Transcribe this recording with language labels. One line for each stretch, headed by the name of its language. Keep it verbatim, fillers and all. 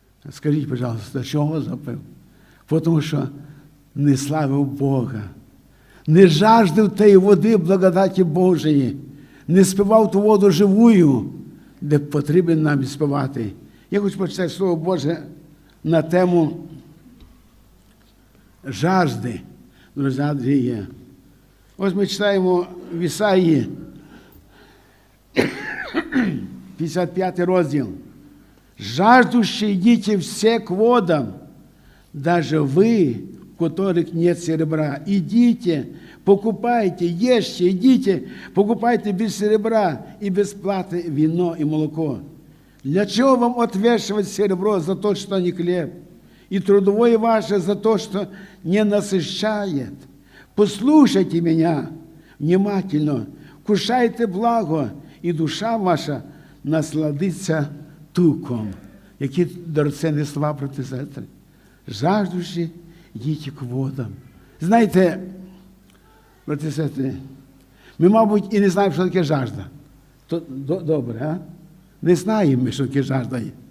Ukrainian: Скажіть, будь ласка, чого запив? Тому що не славив Бога, не жаждав тієї води благодаті Божої, не співав ту воду живую, де потрібно нам співати. Я хочу почитати Слово Боже на тему жажди, друзі Андрія. Ось ми читаємо в Ісаї, п'ятдесят п'ятий розділ.
Russian: «Жаждущие идите все к водам, даже вы, в которых нет серебра, идите, покупайте, ешьте, идите, покупайте без серебра и без платы вино и молоко. Для чего вам отвешивать серебро за то, что не хлеб, и трудовое ваше за то, что не насыщает? Послушайте меня внимательно, кушайте благо, і душа ваша насладиться туком».
Ukrainian: Які дорогоцінні слова, брати і сестри. Жаждучи, йдіть к водам. Знаєте, брати і сестри, ми, мабуть, і не знаємо, що таке жажда. То, до, добре, а? Не знаємо ми, що таке жажда є.